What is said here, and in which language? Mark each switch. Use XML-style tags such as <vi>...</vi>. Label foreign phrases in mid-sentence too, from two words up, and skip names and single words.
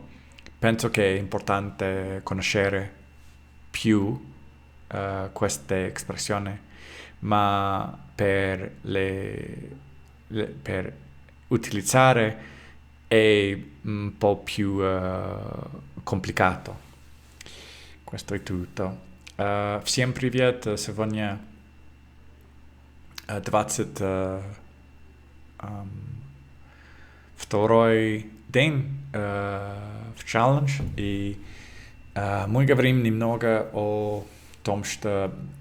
<it>Penso che è importante conoscere più queste espressioni, ma per utilizzare è un po' più complicato. Questo è tutto.</it> <ru>Всем привет! Сегодня 22-й день в челлендж, и мы говорим немного о том, что</ru>